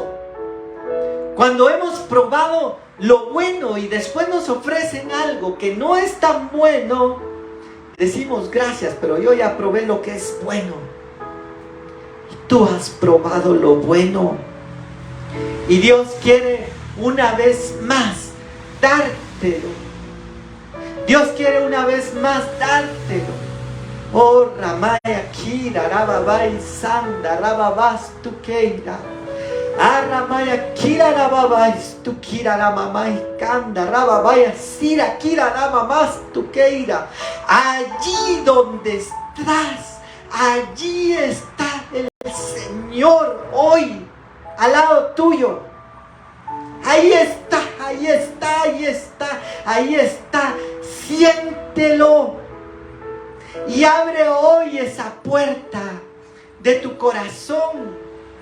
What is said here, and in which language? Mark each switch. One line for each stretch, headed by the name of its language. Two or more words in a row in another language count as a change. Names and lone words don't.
Spanish: Cuando hemos probado lo bueno y después nos ofrecen algo que no es tan bueno, decimos gracias, pero yo ya probé lo que es bueno. Y tú has probado lo bueno. Y Dios quiere una vez más dártelo. Dios quiere una vez más dártelo. Oh, Ramaya Kira, Rababai Sanda, Rababas Tukeira. Ramaya Kira, Rababais Tukira, Ramamai Kanda, Rababaya Sira, Kira, Ramamas Tukeira. Allí donde estás, allí está el Señor hoy, al lado tuyo. Ahí está, ahí está, ahí está, ahí está. Siéntelo y abre hoy esa puerta de tu corazón.